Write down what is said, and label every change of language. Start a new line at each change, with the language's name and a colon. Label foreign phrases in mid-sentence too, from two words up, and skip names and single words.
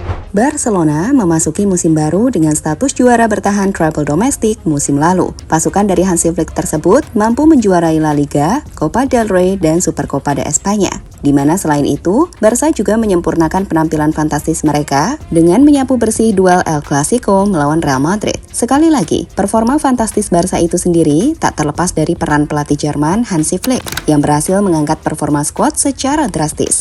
Indonesian: Barcelona memasuki musim baru dengan status juara bertahan treble domestik musim lalu. Pasukan dari Hansi Flick tersebut mampu menjuarai La Liga, Copa del Rey, dan Supercopa de España. Di mana selain itu, Barca juga menyempurnakan penampilan fantastis mereka dengan menyapu bersih duel El Clasico melawan Real Madrid. Sekali lagi, performa fantastis Barca itu sendiri tak terlepas dari peran pelatih Jerman Hansi Flick yang berhasil mengangkat performa skuad secara drastis.